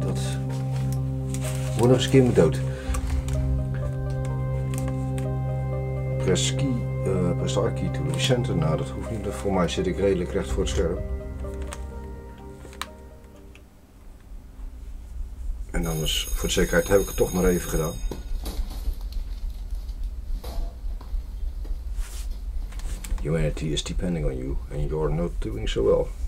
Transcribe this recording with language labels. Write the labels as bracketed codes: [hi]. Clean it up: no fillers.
[nl] Dat wordt nog eens een keer met dood. [en] Press start key to the center. [nl] Nou, dat hoeft niet. Voor mij zit ik redelijk recht voor het scherm. En anders, voor de zekerheid, heb ik het toch maar even gedaan. [en] Humanity is depending on you and you're not doing so well.